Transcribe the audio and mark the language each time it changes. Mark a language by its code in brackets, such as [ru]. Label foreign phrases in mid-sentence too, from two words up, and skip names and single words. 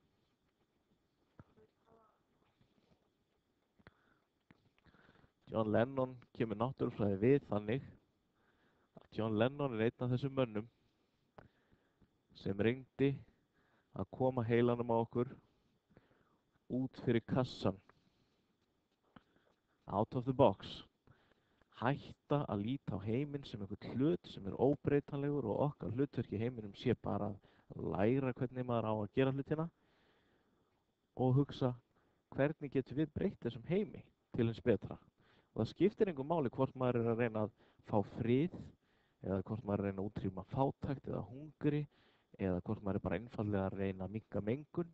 [is] John Lennon kemur náttúrufræði við þannig að John Lennon er einn af þessum mönnum sem reyndi að koma heilanum á okkur út fyrir kassan, [en] out of the box, [is] hætta að líta á heiminn sem einhvern hlut sem er óbreytanlegur og okkar hlutverk í heiminum sé bara að læra hvernig maður á að gera hlutina og hugsa hvernig getum við breytt þessum heimi til hins betra. Og það skiptir engu máli hvort maður er að reyna að fá frið eða hvort maður er að reyna að útrýma fátækt eða hungri eða hvort maður er bara einfaldlega að reyna að minnka mengun.